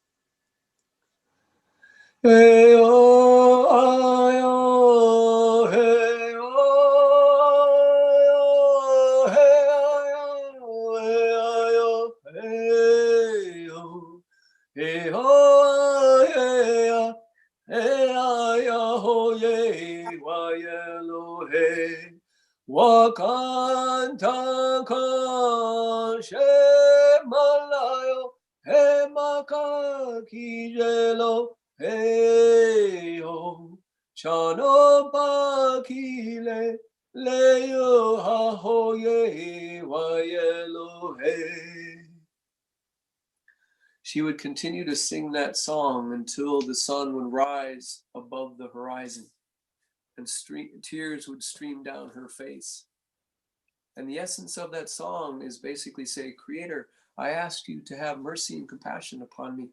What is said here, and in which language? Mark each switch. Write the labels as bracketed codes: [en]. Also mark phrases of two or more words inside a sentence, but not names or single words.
[en] Hey, oh, ay, oh, hey, oh, hey, oh, hey, oh, hey, oh, hey, hey, ay, oh, yeah, why, yellow, hey. Wakanta ka shemalayo he maka kijelo he o chano bakile leyo ha hoye wayelo he. She would continue to sing that song until the sun would rise above the horizon, and tears would stream down her face. And the essence of that song is basically say, Creator, I ask you to have mercy and compassion upon me.